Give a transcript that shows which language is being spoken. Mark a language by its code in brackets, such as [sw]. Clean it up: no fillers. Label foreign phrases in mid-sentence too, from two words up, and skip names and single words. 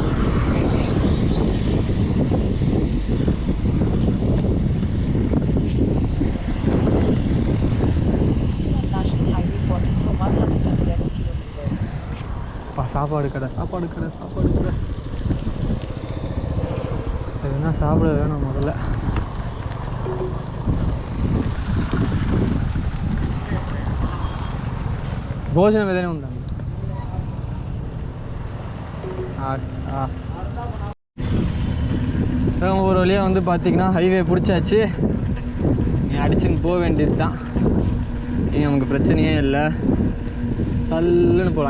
[ta] சாப்பாடு கடை எதுனா சாப்பிட வேணும் முதல்ல. [te] భోజనం ఏదైనా ఉందండి. [ta] ஒரு வழியாக வந்து பார்த்திங்கன்னா ஹைவே பிடிச்சாச்சு. நீ அடிச்சுன்னு போக வேண்டியது தான். இனி நமக்கு பிரச்சனையே இல்லை. சல்லுன்னு போகலாம்.